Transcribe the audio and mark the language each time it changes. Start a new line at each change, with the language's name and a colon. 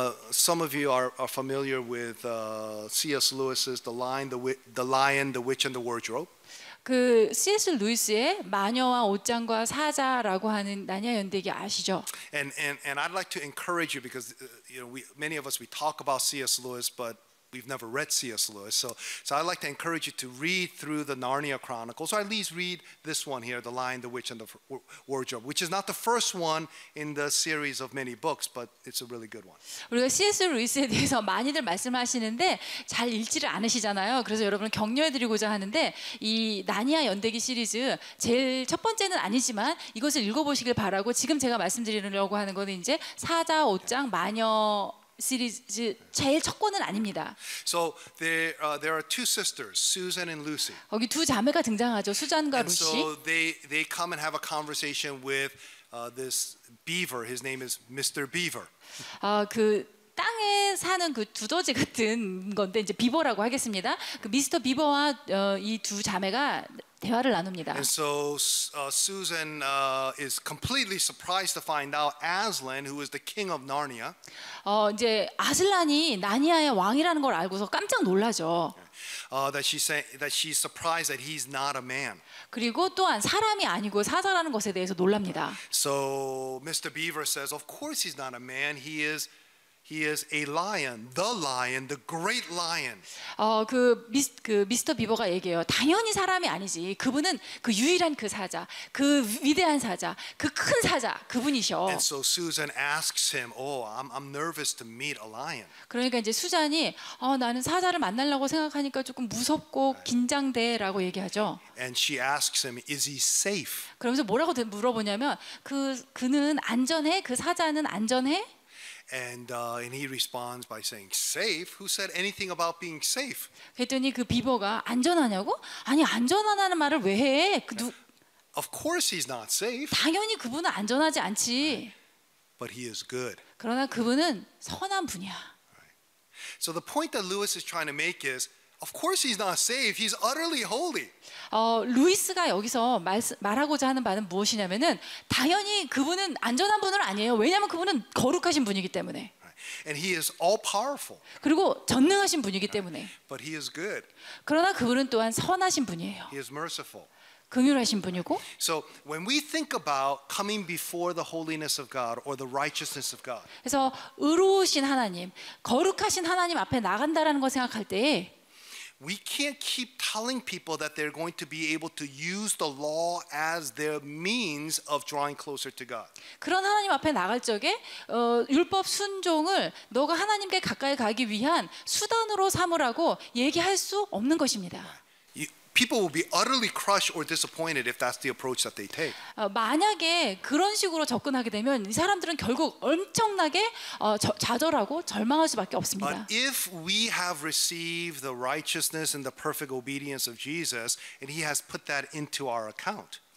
English: Some of you are familiar with C.S. Lewis's The Lion, the Witch, and the Wardrobe.
Korean: 그 C.S. 루이스의 마녀와 옷장과 사자라고 하는 나니아 연대기 아시죠?
English: And I'd like to encourage you because many of us we talk about C.S. Lewis, but we've never read C.S. Lewis. So I'd like to encourage you to read through the Narnia Chronicles, or at least read this one here, The Lion, the Witch, and the Wardrobe, which is not the first one in the series of many books, but it's a really good one.
Korean: 우리가 C.S. 루이스에 대해서 많이들 말씀하시는데 잘 읽지를 않으시잖아요. 그래서 여러분을 격려해드리고자 하는데 이 나니아 연대기 시리즈 제일 첫 번째는 아니지만 이것을 읽어보시길 바라고 지금 제가 말씀드리려고 하는 거는 이제 사자, 옷장, 마녀 시리즈 제일 첫 권은 아닙니다.
English: So there are two sisters, Susan and Lucy.
Korean: 거기 두 자매가 등장하죠. 수잔과
English: And
Korean: 루시.
English: so they come and have a conversation with this beaver. His name is Mr. Beaver.
Korean: 그 땅에 사는 그 두더지 같은 건데 이제 비버라고 하겠습니다. 그 미스터 비버와 이 두 자매가 대화를 나눕니다.
English: And so Susan is completely surprised to find out Aslan, who is the king of Narnia,
Korean: 이제 아슬란이 나니아의 왕이라는 걸 알고서 깜짝 놀라죠.
English: that she's surprised that he's not a man.
Korean: 그리고 또한 사람이 아니고 사자라는 것에 대해서 놀랍니다.
English: So Mr. Beaver says, of course he's not a man. He is a lion, the great lion.
Korean: 그 미스터 비버가 얘기해요. 당연히 사람이 아니지. 그분은 그 유일한 그 사자, 그 위대한 사자, 그 큰 사자, 그분이셔.
English: And so Susan asks him, "Oh, I'm nervous to meet a lion."
Korean: 그러니까 이제 수잔이 나는 사자를 만나려고 생각하니까 조금 무섭고 긴장돼라고 얘기하죠.
English: And she asks him, "Is he safe?"
Korean: 그러면서 뭐라고 물어보냐면 그는 안전해? 그 사자는 안전해?
English: And he responds by saying, "Safe? Who said anything about being safe?"
Korean: 그랬더니 그 비버가 안전하냐고? 아니 안전하다는 말을 왜 해?
English: Of course he's not safe,
Korean: 당연히 그분은 안전하지 않지.
English: but he is good.
Korean: 그러나 그분은 선한 분이야.
English: So the point that Lewis is trying to make is, of course he's not safe. He's utterly holy.
Korean: 루이스가 여기서 말하고자 하는 바는 무엇이냐면은 당연히 그분은 안전한 분은 아니에요. 왜냐하면 그분은 거룩하신 분이기 때문에.
English: And he is all powerful.
Korean: 그리고 전능하신 분이기 때문에.
English: But he is good.
Korean: 그러나 그분은 또한 선하신 분이에요.
English: He is merciful.
Korean: 긍휼하신 분이고.
English: So when we think about coming before the holiness of God or the righteousness of God,
Korean: 그래서 의로우신 하나님, 거룩하신 하나님 앞에 나간다라는 걸 생각할 때
English: we can't keep telling people that they're going to be able to use the law as their means of drawing closer to God.
Korean: 그런 하나님 앞에 나갈 적에 율법 순종을 너가 하나님께 가까이 가기 위한 수단으로 삼으라고 얘기할 수 없는 것입니다.
English: People will be utterly crushed or disappointed if that's the approach that they take.
Korean: 만약에 그런 식으로 접근하게 되면 이 사람들은 결국 엄청나게 좌절하고 절망할 수밖에 없습니다.
English: But if we have received the righteousness and the perfect obedience of Jesus, and He has put that into our account.